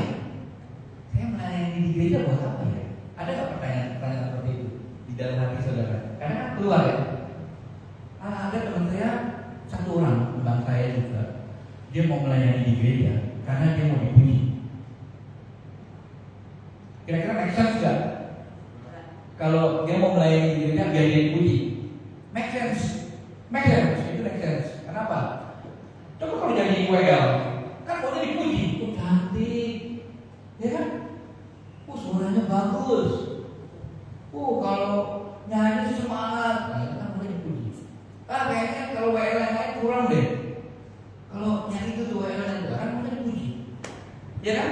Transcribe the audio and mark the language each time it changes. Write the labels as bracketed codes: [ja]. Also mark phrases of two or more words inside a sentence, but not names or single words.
[id] Saya melayani di gereja buat apa ya? Ada nggak pertanyaan seperti itu di dalam hati saudara? Karena kan keluar ya. Ada teman saya, satu orang teman saya juga, dia mau melayani di gereja karena dia mau dipuji. Kira-kira [en] make sense [id] gak? Kalau dia mau melayani di gereja biar dia dipuji, [en] make sense, itu make sense. [id] Kenapa? Coba kalau jadi WL, kan mau dipuji, cantik, ya kan? Suaranya bagus. Kalau nyanyi semangat, nah, itu kan boleh dipuji. Kayaknya kalau WL yang lain kurang deh. Kalau nyanyi itu WL yang lain kan boleh dipuji, ya kan?